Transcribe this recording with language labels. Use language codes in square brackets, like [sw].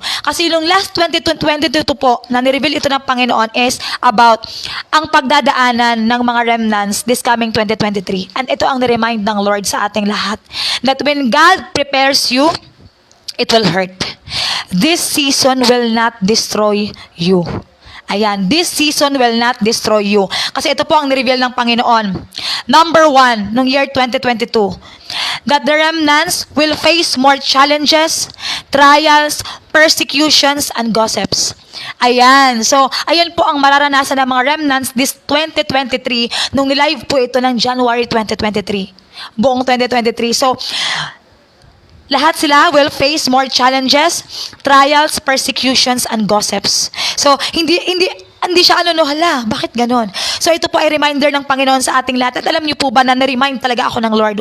[tl] Kasi nung last 2022 po, na nireveal ito ng Panginoon is about ang pagdadaanan ng mga remnants [en] this coming 2023. [tl] And ito ang ni-remind ng Lord sa ating lahat. [en] That when God prepares you, it will hurt. This season will not destroy you. Ayan, this season will not destroy you. [tl] Kasi ito po ang nireveal ng Panginoon. [en] Number 1, nung year 2022, that the remnants will face more challenges, trials, persecutions, and gossips. Ayan. [tl] So, ayan po ang mararanasan ng mga remnants this 2023 nung nilive po ito ng January 2023. Buong 2023. [en] So, [tl] lahat sila [en] will face more challenges, trials, persecutions, and gossips. [tl] So, hindi siya hala, bakit ganon? So, ito po ay reminder ng Panginoon sa ating lahat. At alam niyo po ba na na-remind talaga ako ng Lord?